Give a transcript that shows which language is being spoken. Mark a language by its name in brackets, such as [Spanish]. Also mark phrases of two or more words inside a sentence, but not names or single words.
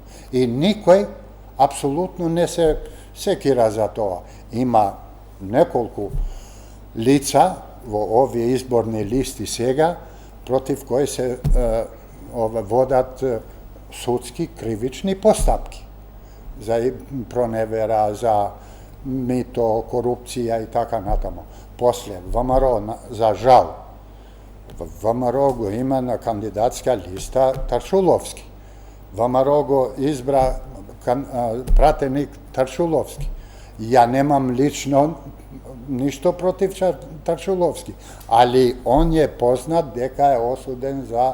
[Macedonian] И никој апсолутно не се секира за тоа. Има неколку лица во овие изборни листи сега, против кои се водат судски кривични постапки. за проневера, за мито, корупција и така натамо. После ВМРО, за жал, ВМРО го има на кандидатска листа Таршуловски. ВМРО го избра пратеник Таршуловски. Ја немам лично ништо против Таршуловски, али он е познат дека е осуден за...